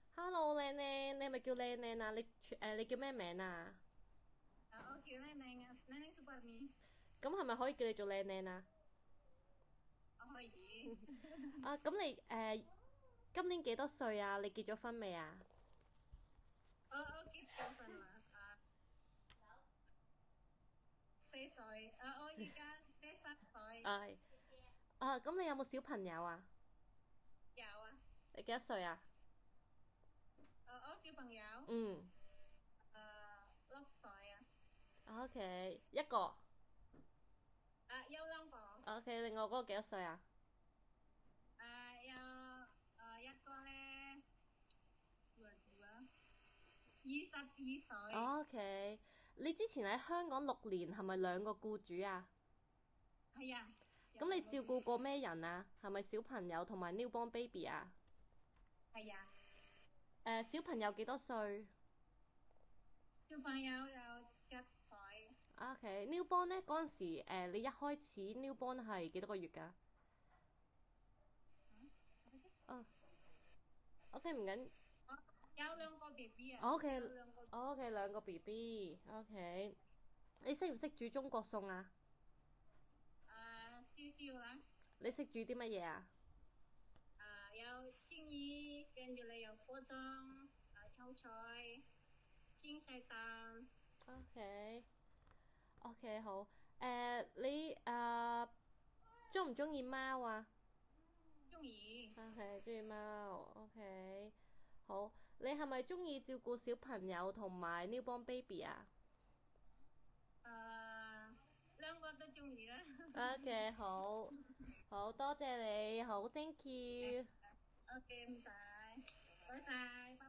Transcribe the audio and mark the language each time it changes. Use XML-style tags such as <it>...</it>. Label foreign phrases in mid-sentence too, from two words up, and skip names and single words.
<yue>Hello，靚靚，你係咪叫靚靚啊？你叫咩名啊？</yue> <id>Oke, Neneng Suparni.</id> <yue>咁係咪可以叫你做靚靚啊？</yue> <id>Oh iya.</id> <yue>啊，咁你今年幾多歲啊？你結咗婚未啊？</yue> <id>Oke, Jovan lah. Sesoy. Oh iya kan, Sesoy.</id> <yue>唉，啊，咁你有冇小朋友啊？ Yawa. 你幾多歲啊？小朋友，嗯 6歲啊，，OK，一個。有兩個， OK，另外嗰個幾多歲啊一個咧22歲，？OK，你之前喺香港6年，係咪兩個僱主啊？係啊，有咁你兩個月，照顧過咩人啊？係咪小朋友同埋</yue> <en>newborn baby</en> <yue>啊？係啊，小朋友幾多歲小朋友有7歲，？OK，newborn 咧嗰陣時，你一開始 newborn 係幾多個月㗎？</yue> <id>apa sih？</id> <yue>哦，OK 唔緊有兩個 BB 啊，，OK 有兩個， OK 兩個 BB，OK，你識唔識煮中國餸啊？少少啦。你識煮啲乜嘢啊有蒸魚，跟住你有火燈，炒菜，煎細蛋，？OK OK 好，你中唔中意貓啊中意。？OK 中意貓，OK 好，你係咪中意照顧小朋友同埋</yue> <en>newborn baby</en> <yue>啊？兩個都中意啦。 OK，好，好多謝你，好，</yue> <en>thank you。</en> <yue>OK，唔使，拜晒。</yue>